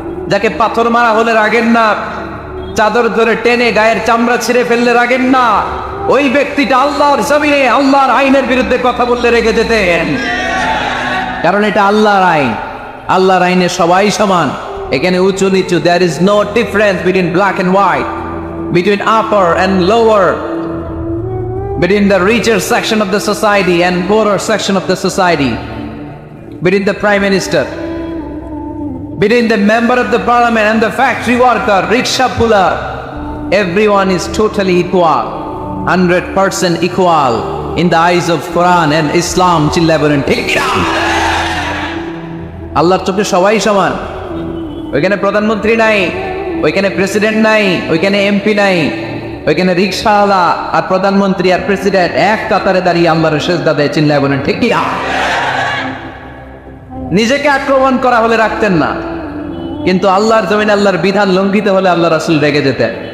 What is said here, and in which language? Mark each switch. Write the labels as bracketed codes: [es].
[bn] যাকে পাথর মারা হলে রাগেন না, চাদর ধরে টেনে গায়ের চামড়া ছিঁড়ে ফেললে রাগেন না, ওই ব্যক্তিটা আল্লাহর জমিনে আল্লাহর আইনের বিরুদ্ধে কথা বললে রেগে যেতেন। কারণ এটা আল্লাহর আইন, আল্লাহর আইনে সবাই সমান। এখানে উঁচু নিচু, [en] there is no difference between black and white, between upper and lower, between the richer section of the society and poorer section of the society, between the prime minister, between the member of the parliament and the factory worker, rickshaw puller. Everyone is totally equal, 100% equal in the eyes of Quran and Islam. [bn] চিল্লা বলেন ঠিক না? আল্লাহর চোখে সবাই সমান। ওইখানে প্রধানমন্ত্রী নাই, ওইখানে প্রেসিডেন্ট নাই, ওইখানে এমপি নাই, ওইখানে রিক্সাওয়ালা আর প্রধানমন্ত্রী আর প্রেসিডেন্ট এক কাতারে দাঁড়িয়ে আল্লাহর সেজদা দেয়। চিল্লা বলেন ঠিক না? নিজেকে আক্রমণ করা হলে রাখতেন না, কিন্তু আল্লাহর জমিনে আল্লাহর বিধান লঙ্ঘিত হলে আল্লাহ রাসূল রেগে যেতেন।